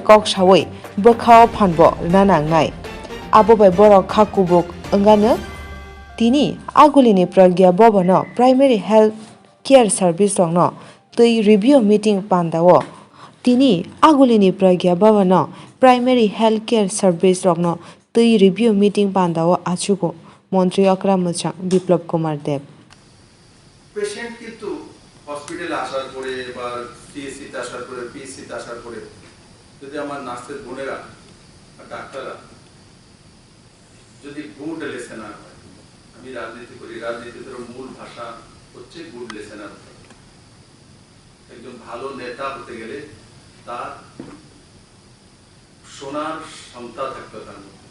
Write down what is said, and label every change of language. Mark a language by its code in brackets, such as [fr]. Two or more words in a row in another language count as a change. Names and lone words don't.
[trp] कक सावै बोखाव फानबो रना नांनाय आबो बाय बरक खाकुबुक ओंगानो तिनि आगुलिनि प्रज्ञा बबनो [en] primary health care service [trp] रंनो तै [en] review meeting [trp] पान्दावो तिनि आगुलिनि प्रज्ञा बबनो [en] primary health care service [trp] रंनो तै [en] review meeting [trp] पान्दावो आचुगो মন্ত্রী অকরাম মুচাং বিপ্লব কুমার দেব [bn] পেশেন্ট কিন্তু হসপিটালে আসার পরে বা সিএসসি তে আসার পরে পিএসসি তে আসার পরে যদি আমার নার্সের বোনেরা আর ডাক্তাররা যদি [en] good listener [bn] হয় আমি রাজনীতি করি রাজনীতির মূল ভাষা হচ্ছে [en] good listener [bn] একজন ভালো নেতা হতে গেলে তার শোনার ক্ষমতা থাকতে হবে